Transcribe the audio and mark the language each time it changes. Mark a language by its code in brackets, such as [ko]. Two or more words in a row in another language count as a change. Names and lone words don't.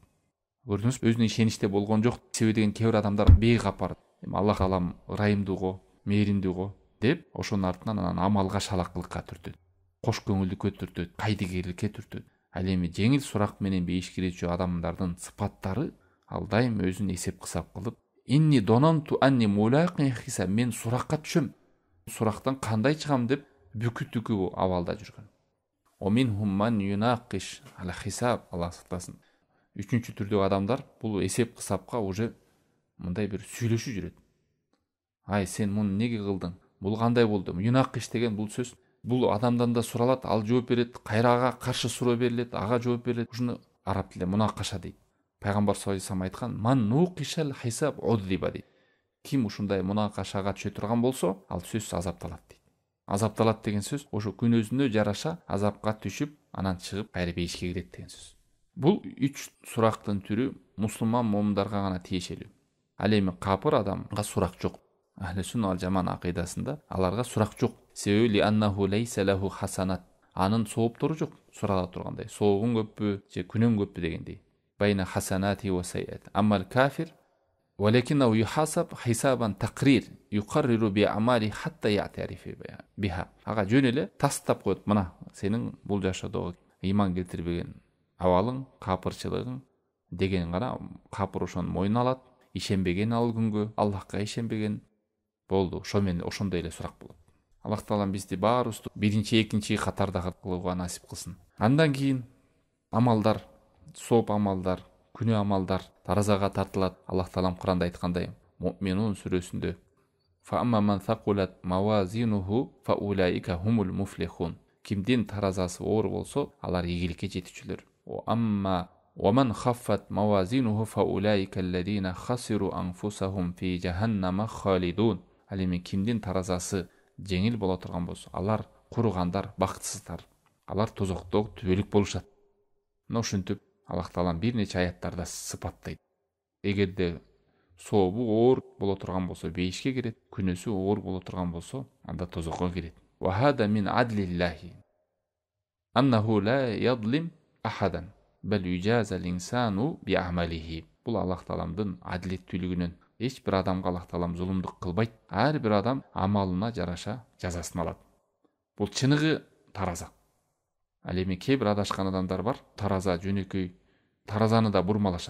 [ky] Көрдүңүзбү, өзүнүн ишеничте болгон жок. Себеби деген кээ бир адамдар бейгап барат. Аллах Таалам ырайымдуу го, мээримдүү го деп ошонун артынан анан амалга шалакылыкка түртөт. Кош көңүлдүккө түртөт, кайдыгерликке түртөт. Ал эми жеңил сурак менен бейиш кирүүчү адамдардын сыпаттары ал дайым өзүн эсеп кысап кылып, [ar] "إني ظننت أني ملاق حساب", [ky] мен суракка түшөм, сурактан кандай чыгам деп бүкү абалда жүргөн. [ar] "ومنهم من يناقش على حساب", Аллах сактасын. [ky] Үчүнчү түрдөгү адамдар бул эсеп кысапка уже мындай бир сүйлөшүп жүрөт. "Ай, сен муну неге кылдың? Бул кандай болду?" Юнакиш деген бул сөз бул адамдан да суралат, ал жооп берет, кайра ага каршы суроо берилет, ага жооп берилет. Ушуну араб тилинде мунакаша дейт. Пайгамбар [ar] صلى الله عليه [ky] айткан: [ar] "من نوقش الحساب عذب" [ky] дейт. Ким ушундай мунакашага түшө турган болсо, ал сөзсүз азапталат дейт. Азапталат деген сөз ошо күнөөсүнө жараша азапка түшүп, анан чыгып кайра бейишке кирет деген сөз. Бул 3 сурактын түрү мусулман момундарга гана тиешелүү. Ал эми капыр адамга сурак жок. [ar] أهل السنة والجماعة [ky] акыйдасында аларга сурак жок. Себеби [ar] لأنه ليس له حسنات. [ky] Анын сооптору жок. Сурала тургандай. Соогун көппү же күнөн көппү дегендей. [ar] بين حسنات وسيئات. أما الكافر ولكنه يحاسب حسابا تقرير يقرر بأعماله حتى يعترف بها. [ky] Ага жөн эле тастап коет. Мына сенин бул жашоодогу ыйман келтирбеген абалың, капырчылыгың деген гана капыр ошону мойнуна алат. Ишенбеген ал күнгө, Аллахка ишенбеген болду. Ошо менен ошондой эле сурак болот. Аллах таалам бизди баарыбызды биринчи, экинчи катарда кылууга насип кылсын. Андан кийин амалдар, сооп амалдар, күнөө амалдар таразага тартылат. Аллах таалам Куранда айткандай, Муъминун сүрөсүндө [ar] فَأَمَّا مَنْ ثَقُلَتْ مَوَازِينُهُ فَأُولَئِكَ هُمُ الْمُفْلِحُونَ. [ky] Кимдин таразасы оор болсо, алар ийгиликке жетүүчүлөр. [ar] وَمَنْ خَفَّتْ مَوَازِينُهُ فَأُولَئِكَ الَّذِينَ خَسِرُوا أَنفُسَهُمْ فِي جَهَنَّمَ خَالِدُونَ. [ky] Ал эми кимдин таразасы жеңил боло турган болсо, алар куругандар, бактысыздар. Алар тозокто түбөлүк болушат. Мына ушинтип Аллах таалам бир нече аяттарда сыпаттайт. Эгерде сообу оор боло турган болсо, бейишке кирет, күнөөсү оор боло турган болсо, анда тозокко кирет. [ar] وهذا من عدل الله أنه لا يظلم أحدا بل يجازى الإنسان بأعماله. [ky] Бул Аллах тааламдын адилеттүүлүгүнөн. Эч бир адамга Аллах таалам зулумдук кылбайт. Ар бир адам амалына жараша жазасын алат. Бул чыныгы тараза. Ал эми кээ бир адашкан адамдар бар, тараза жөнөкөй таразаны да бурмалашат.